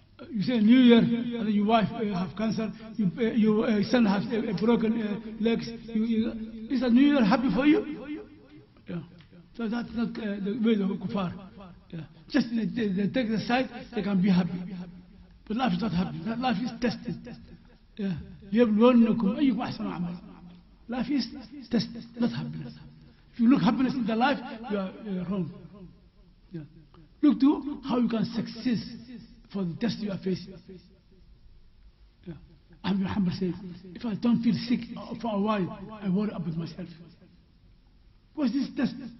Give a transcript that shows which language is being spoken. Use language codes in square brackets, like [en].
[en] You say New Year, and your wife have cancer, your son has broken legs. Is a New Year happy for you? Yeah. So that's not the way of kuffar. Yeah. Just they take the side, they can be happy. But life is not happy. Life is tested. Yeah. [ar] ليبلونكم أيكم أحسن عملا. [en] Life is tested, not happiness. If you look happiness in the life, you are wrong. Yeah. Look to how you can succeed for the test you are facing. Yeah. Ahmed Muhammad said, if I don't feel sick for a while, I worry about myself. What's this test?